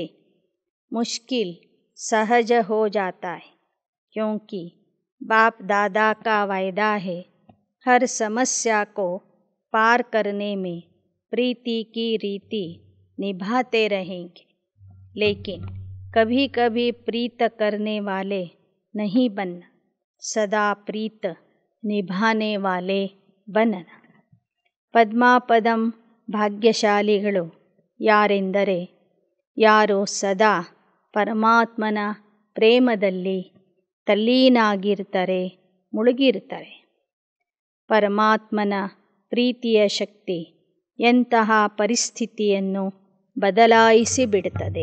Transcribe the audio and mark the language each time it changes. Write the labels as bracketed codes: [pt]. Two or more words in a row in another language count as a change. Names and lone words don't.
[hi] मुश्किल सहज हो जाता है, क्योंकि बाप दादा का वायदा है हर समस्या को पार करने में प्रीति की रीति निभाते रहेंगे. लेकिन कभी कभी प्रीत करने वाले नहीं बनना, सदा प्रीत निभाने वाले बनना. [kn] ಪದ್ಮಾಪದಂ ಭಾಗ್ಯಶಾಲಿಗಳು ಯಾರೆಂದರೆ ಯಾರು ಸದಾ ಪರಮಾತ್ಮನ ಪ್ರೇಮದಲ್ಲಿ ತಲ್ಲೀನಾಗಿರ್ತಾರೆ, ಮುಳುಗಿರ್ತಾರೆ. ಪರಮಾತ್ಮನ ಪ್ರೀತಿಯ ಶಕ್ತಿ ಎಂತಹ ಪರಿಸ್ಥಿತಿಯನ್ನು ಬದಲಾಯಿಸಿ ಬಿಡುತ್ತದೆ.